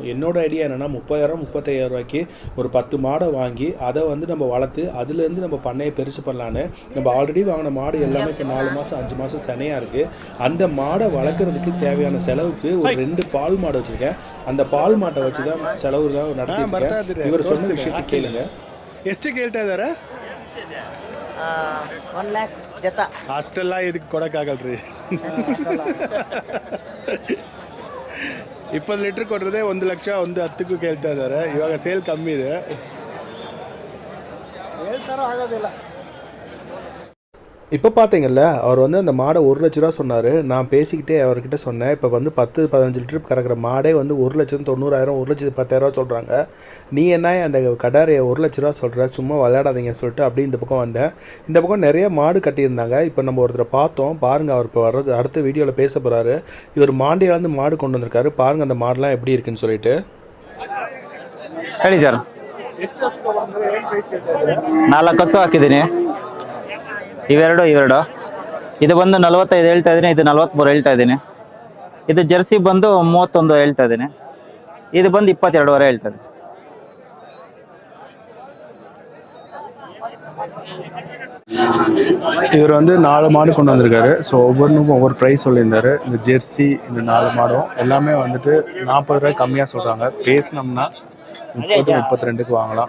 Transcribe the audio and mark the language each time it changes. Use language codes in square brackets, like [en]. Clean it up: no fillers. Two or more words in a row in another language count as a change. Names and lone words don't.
[ta] என்னோட ஐடியா என்னன்னா 30,000-35,000 ரூபாய்க்கு ஒரு 10 மாடை வாங்கி அதை வந்து நம்ம வளர்த்து அதுலேருந்து நம்ம பண்ணையை பெருசு பண்ணலான்னு. நம்ம ஆல்ரெடி வாங்கின மாடு எல்லாமே இப்போ 4 மாதம் 5 மாதம் செனையாக இருக்குது. அந்த மாடை வளர்க்குறதுக்கு தேவையான செலவுக்கு ஒரு 2 பால் மாடு வச்சுருக்கேன். அந்த பால் மாட்டை வச்சு தான் செலவு தான் நடத்திருக்கேன். இவர் சொன்ன விஷயத்தை கேளுங்க. [kn] ಎಷ್ಟು ಕೇಳ್ತಾ ಇದ್ದಾರೆ? 1 lakh ಜತ. ಅಷ್ಟೆಲ್ಲ ಇದಕ್ಕೆ ಕೊಡೋಕ್ಕಾಗಲ್ರಿ. 20 ಲೀಟ್ರ್ ಕೊಟ್ಟರೆ 1 ಲಕ್ಷ 110ಕ್ಕೂ ಕೇಳ್ತಾ ಇದ್ದಾರೆ. ಇವಾಗ ಸೇಲ್ ಕಮ್ಮಿ ಇದೆ, ಹೇಳ್ತಾರೋ ಆಗೋದಿಲ್ಲ. [ta] இப்போ பார்த்தீங்கல்ல, அவர் வந்து அந்த மாடை 1 லட்ச ரூபா சொன்னார். நான் பேசிக்கிட்டே அவர்கிட்ட சொன்னேன், இப்போ வந்து 10-15 லிட்டர் கறக்கிற மாடே வந்து 1,90,000 1,10,000 சொல்கிறாங்க. நீ என்ன அந்த கடாரையை 1 லட்ச ரூபா சொல்கிற, சும்மா விளையாடாதீங்கன்னு சொல்லிட்டு அப்படி இந்த பக்கம் வந்தேன். இந்த பக்கம் நிறைய மாடு கட்டியிருந்தாங்க. இப்போ நம்ம ஒருத்தரை பார்த்தோம் பாருங்கள், அவர் இப்போ வர்றது அடுத்த வீடியோவில் பேச போகிறாரு. இவர் மாண்டியாலேருந்து மாடு கொண்டு வந்திருக்காரு. பாருங்கள் அந்த மாடெலாம் எப்படி இருக்குன்னு சொல்லிட்டு. [kn] ಹೇಳಿ ಸರ್. 4 ಹಸು ಹಾಕಿದ್ದೀನಿ. ಇವೆರಡು ಇದು ಬಂದು 45 ಹೇಳ್ತಾ ಇದ್ದೀನಿ, ಇದು 43 ಹೇಳ್ತಾ ಇದ್ದೀನಿ. ಇದು ಜರ್ಸಿ ಬಂದು 31 ಹೇಳ್ತಾ ಇದ್ದೀನಿ. ಇದು ಬಂದು 22 ಹೇಳ್ತಾ ಇದ್ದೀನಿ. [ta] இவர் வந்து 4 மாடு கொண்டு வந்திருக்காரு. ஸோ ஒவ்வொன்றுக்கும் ஒவ்வொரு ப்ரைஸ் சொல்லியிருந்தாரு. இந்த ஜெர்சி இந்த 4 மாடும் எல்லாமே வந்துட்டு 40 ரூபாய் கம்மியாக சொல்கிறாங்க. பேசினோம்னா 30-32க்கு வாங்கலாம்.